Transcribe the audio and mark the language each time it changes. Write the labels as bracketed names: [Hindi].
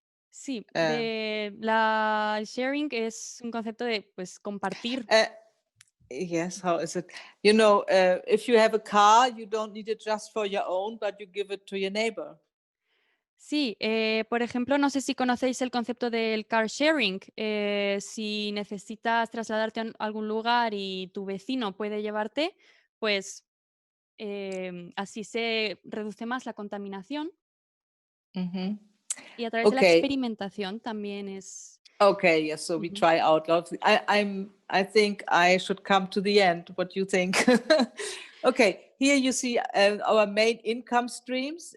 [Spanish] Sí, el sharing es un concepto de pues compartir. [English] Yes, how is it? You know, if you have a car, you don't need it just for your own, but you give it to your neighbor. [Spanish] Sí, por ejemplo, no sé si conocéis el concepto del car sharing. Si necesitas trasladarte a algún lugar y tu vecino puede llevarte, pues así se reduce más la contaminación. Y a través de la experimentación también es. [English] Okay, yes. So we try out lots. I think I should come to the end. What do you think? Okay, here you see our main income streams.